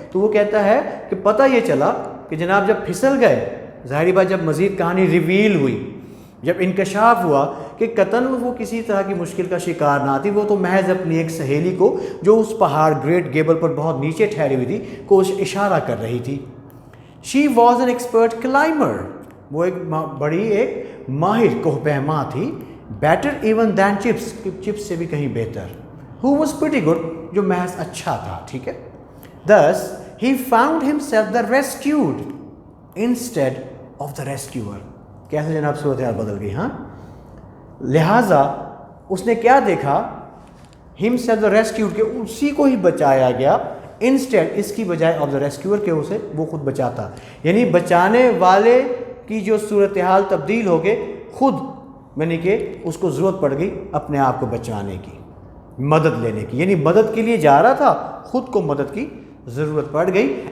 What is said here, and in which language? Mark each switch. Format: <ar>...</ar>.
<ur>تو وہ کہتا ہے کہ پتہ یہ چلا کہ جناب جب پھسل گئے، ظاہری بات جب مزید کہانی ریویل ہوئی، جب انکشاف ہوا کہ قطعاً وہ کسی طرح کی مشکل کا شکار نہ تھی، وہ تو محض اپنی ایک سہیلی کو جو اس پہاڑ گریٹ گیبل پر بہت نیچے ٹھہری ہوئی تھی کو اشارہ کر رہی تھی.</ur> <en>she was an expert climber,</en> <ur>وہ ایک بڑی ایک ماہر کوہ پیما تھی.</ur> <en>better even than chips,</en> <ur>chips سے بھی کہیں بہتر.</ur> <en>who was pretty good,</en> <ur>جو محض اچھا تھا، ٹھیک ہے.</ur> <en>thus he found himself the rescued instead of the rescuer.</en> <ur>کیسے جناب صورتحال بدل گئی، ہاں. لہٰذا اس نے کیا دیکھا،</ur> <en>himself the rescued،</en> <ur>کہ اسی کو ہی بچایا گیا، انسٹیڈ، اس کی بجائے،</ur> <en>of the rescuer,</en> <ur>کے اسے وہ خود بچاتا، یعنی بچانے والے کی جو صورتحال تبدیل ہو گئے، خود یعنی کہ اس کو ضرورت پڑ گئی اپنے آپ کو بچانے کی، مدد لینے کی، یعنی مدد کے لیے جا رہا تھا، خود کو مدد کی ضرورت پڑ گئی.</ur>